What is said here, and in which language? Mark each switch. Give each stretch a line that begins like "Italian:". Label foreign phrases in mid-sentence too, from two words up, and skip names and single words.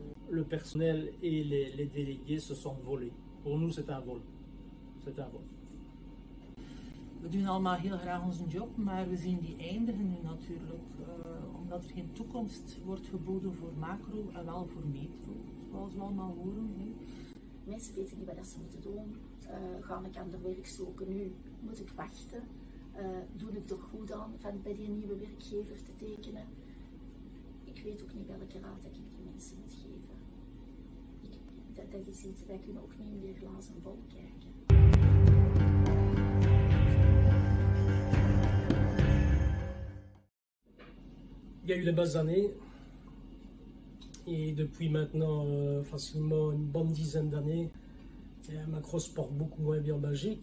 French: le personnel et les délégués se sentent volés. Pour nous, c'est un vol. C'est un vol.
Dutch: We doen allemaal heel graag onze job, maar we zien die eindigen nu natuurlijk, omdat er geen toekomst wordt geboden voor macro en wel voor metro, zoals we allemaal horen. Mensen weten niet wat ze moeten doen. Ga ik ander werk zoeken nu? Moet ik wachten? Doe ik toch goed aan van bij die nieuwe werkgever te tekenen? Ik weet ook niet welke raad dat ik die mensen moet geven. Dat is iets, wij kunnen ook niet in die glazen bol kijken.
French: Il y a eu les bases années et depuis maintenant facilement une bonne dizaine d'années, Macron se porte beaucoup moins bien en Belgique.